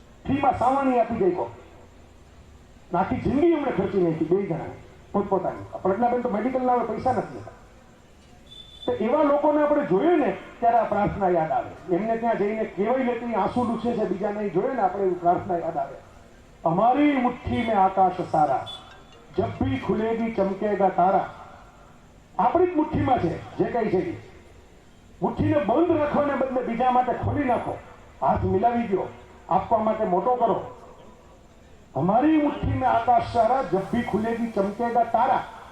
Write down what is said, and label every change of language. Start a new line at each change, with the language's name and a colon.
Gujarati: ફીમાં સાવરણી આપી ગઈ કો. આખી જિંદગી એમણે ખર્ચી નાખી 2 જણા પોતપોતાની. પ્રજ્ઞાબેન તો મેડિકલના પૈસા નથી. તો એવા લોકોને આપણે જોઈએ ને ત્યારે આ પ્રાર્થના યાદ આવે. એમને ત્યાં જઈને કેવાય લેતી આંસુ લૂછે છે, બીજા નહીં જોઈએ ને આપણે એવી પ્રાર્થના યાદ આવે.
Hindi: हमारी मुट्ठी में आकाश सारा, जब भी खुलेगी चमकेगा तारा.
Gujarati: આપણી જ મુઠ્ઠીમાં છે જે કઈ છે. મુઠ્ઠીને બંધ રાખવાને બદલે બીજા માટે ખોલી નાખો. હાથ મિલાવી દો, આપવા માટે મોટો કરો.
Hindi: हमारी मुट्ठी में आकाश सारा, जब भी खुलेगी चमकेगा तारा.